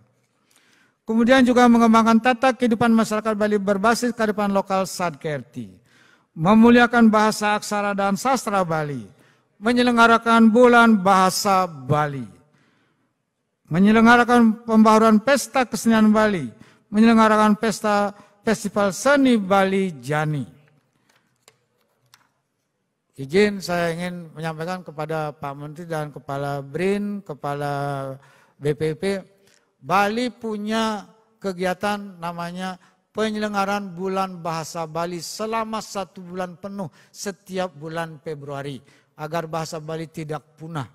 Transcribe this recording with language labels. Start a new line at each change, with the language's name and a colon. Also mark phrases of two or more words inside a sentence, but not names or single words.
Indonesian: Kemudian juga mengembangkan tata kehidupan masyarakat Bali berbasis kearifan lokal Sadkerti, memuliakan bahasa aksara dan sastra Bali, menyelenggarakan bulan bahasa Bali, menyelenggarakan pembaharuan pesta kesenian Bali, menyelenggarakan festival seni Bali Jani. Izin saya ingin menyampaikan kepada Pak Menteri dan Kepala BRIN, Kepala BPP, Bali punya kegiatan namanya penyelenggaraan bulan bahasa Bali selama 1 bulan penuh setiap bulan Februari agar bahasa Bali tidak punah.